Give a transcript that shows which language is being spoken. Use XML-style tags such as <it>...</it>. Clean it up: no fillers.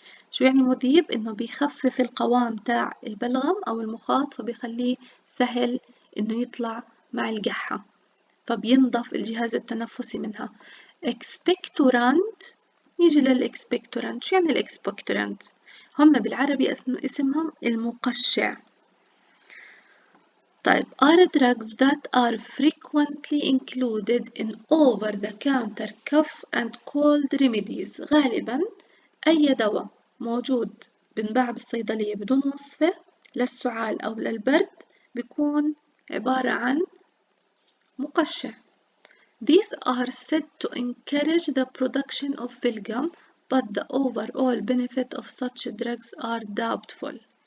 <ar>شو يعني مذيب؟ إنه بيخفف القوام تاع البلغم أو المخاط، فبيخليه سهل إنه يطلع مع القحة، فبينضف الجهاز التنفسي منها. expectorant، نيجي للإكسبكتورانت. شو يعني الإكسبكتورانت؟ هم بالعربي اسمهم المقشع. طيب</ar> <en>are drugs that are frequently included in over-the-counter cough and cold remedies.</en> <ar>غالبا أي دواء موجود بنباع بالصيدلية بدون وصفة للسعال أو للبرد بيكون عبارة عن مقشع.</ar> <en>These are said to encourage the production of Valium, but the overall benefit of such drugs are doubtful.</en>